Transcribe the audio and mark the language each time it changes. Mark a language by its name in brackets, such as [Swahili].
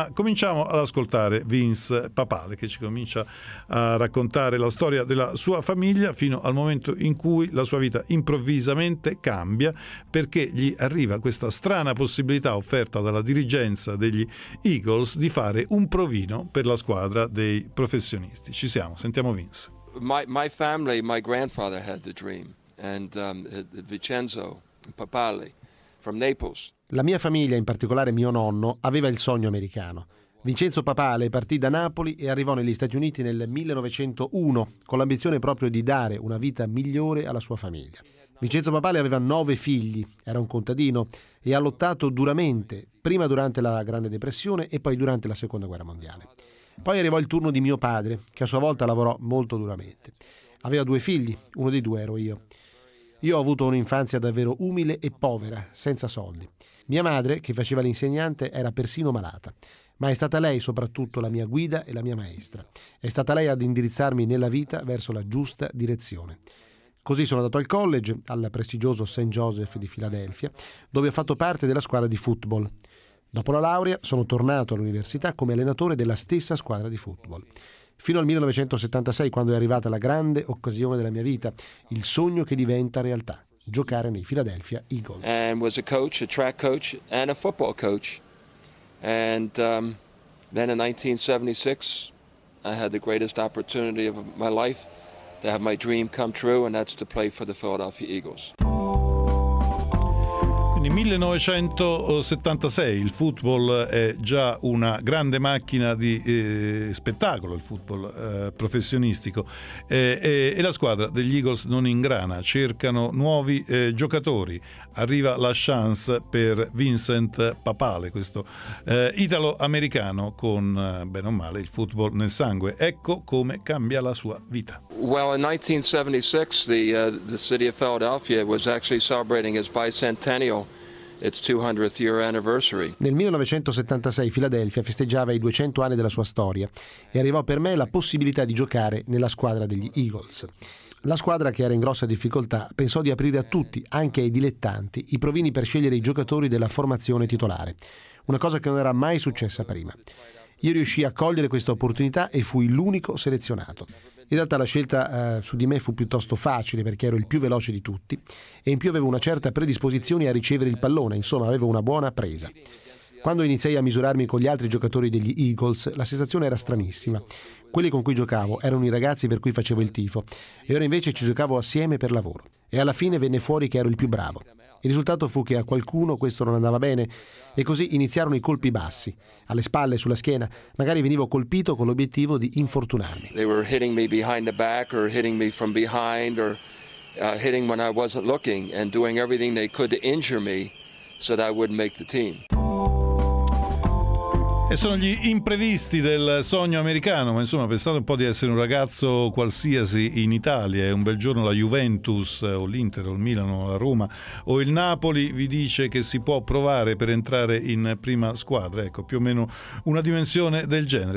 [Italian] Ma cominciamo ad ascoltare Vince Papale, che ci comincia a raccontare la storia della sua famiglia fino al momento in cui la sua vita improvvisamente cambia, perché gli arriva questa strana possibilità offerta dalla dirigenza degli Eagles di fare un provino per la squadra dei professionisti. Ci siamo, sentiamo Vince. [English] My family, my grandfather had the dream, and Vincenzo Papale from Naples. [Italian] La mia famiglia, in particolare mio nonno, aveva il sogno americano. Vincenzo Papale partì da Napoli e arrivò negli Stati Uniti nel 1901 con l'ambizione proprio di dare una vita migliore alla sua famiglia. Vincenzo Papale aveva 9 figli, era un contadino e ha lottato duramente, prima durante la Grande Depressione e poi durante la Seconda Guerra Mondiale. Poi arrivò il turno di mio padre, che a sua volta lavorò molto duramente. Aveva 2 figli, uno dei 2 ero io. Io ho avuto un'infanzia davvero umile e povera, senza soldi. Mia madre, che faceva l'insegnante, era persino malata. Ma è stata lei soprattutto la mia guida e la mia maestra. È stata lei ad indirizzarmi nella vita verso la giusta direzione. Così sono andato al college, al prestigioso St. Joseph di Filadelfia, dove ho fatto parte della squadra di football. Dopo la laurea sono tornato all'università come allenatore della stessa squadra di football. Fino al 1976, quando è arrivata la grande occasione della mia vita, il sogno che diventa realtà, giocare nei Philadelphia Eagles. [English] And was a coach, a track coach and a football coach. And then in 1976 I had the greatest opportunity of my life. To have my dream come true, and that's to play for the Philadelphia Eagles. [Italian] Quindi 1976, il football è già una grande macchina di spettacolo, il football professionistico, e la squadra degli Eagles non ingrana, cercano nuovi giocatori. Arriva la chance per Vincent Papale, questo italo-americano con, bene o male, il football nel sangue. Ecco come cambia la sua vita. [English] Well, in 1976, the city of Philadelphia was actually celebrating its bicentennial. its 200th year anniversary. [Italian] Nel 1976 Philadelphia festeggiava i 200 anni della sua storia e arrivò per me la possibilità di giocare nella squadra degli Eagles. La squadra, che era in grossa difficoltà, pensò di aprire a tutti, anche ai dilettanti, i provini per scegliere i giocatori della formazione titolare, una cosa che non era mai successa prima. Io riuscii a cogliere questa opportunità e fui l'unico selezionato. In realtà la scelta su di me fu piuttosto facile, perché ero il più veloce di tutti e in più avevo una certa predisposizione a ricevere il pallone, insomma avevo una buona presa. Quando iniziai a misurarmi con gli altri giocatori degli Eagles, la sensazione era stranissima. Quelli con cui giocavo erano i ragazzi per cui facevo il tifo e ora invece ci giocavo assieme per lavoro. E alla fine venne fuori che ero il più bravo. Il risultato fu che a qualcuno questo non andava bene e così iniziarono i colpi bassi. Alle spalle, sulla schiena, magari venivo colpito con l'obiettivo di infortunarmi. [English] They were hitting me behind the back or hitting me from behind or hitting when I wasn't looking and doing everything they could to injure me so that I wouldn't make the team. [Italian] E sono gli imprevisti del sogno americano, ma insomma pensate un po' di essere un ragazzo qualsiasi in Italia e un bel giorno la Juventus o l'Inter o il Milan o la Roma o il Napoli vi dice che si può provare per entrare in prima squadra, ecco, più o meno una dimensione del genere.